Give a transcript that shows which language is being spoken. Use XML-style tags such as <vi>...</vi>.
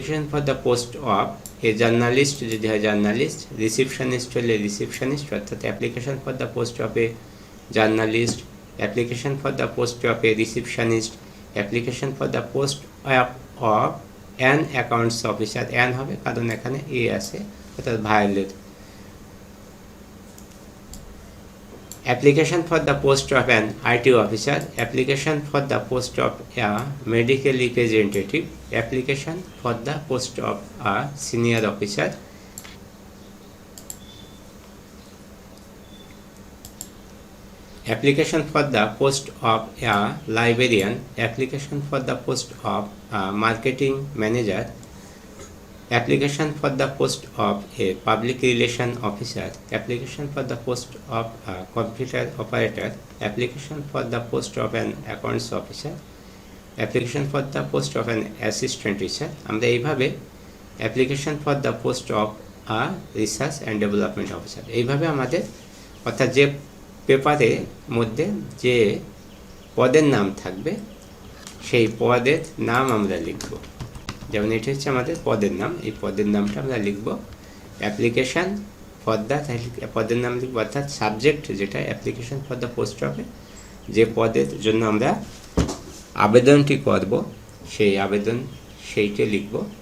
<en>for the post of a journalist</en> <bn>যদি হয়</bn> <en>journalist, receptionist হলে receptionist, অর্থাৎ application for the post of a journalist, application for the post of a receptionist, application for the post of an accounts officer, an</en> <bn>হবে কারণ এখানে এ আছে অর্থাৎ violet,</bn> <en>application for the post of an IT officer, application for the post of a medical representative, application for the post of a senior officer, application for the post of a librarian, application for the post of a marketing manager, application for the post of a public relation officer, application for the post of a computer operator, application for the post of an accounts officer, application for the post of an assistant teacher।</en> <bn>আমরা এইভাবে</bn> <en>application for the post of a research and development officer</en> <bn>এইভাবে আমাদের অর্থাৎ যে পেপারের মধ্যে যে পদের নাম থাকবে সেই পদের নাম আমরা লিখব। যেমন এটা হচ্ছে আমাদের পদের নাম, এই পদের নামটা আমরা লিখব অ্যাপ্লিকেশান ফর দ্য, পদের নাম লিখব অর্থাৎ সাবজেক্ট যেটা অ্যাপ্লিকেশান ফর দ্য পোস্ট অফে যে পদের জন্য আমরা আবেদনটি করব সেই আবেদন সেইটা লিখব।</bn>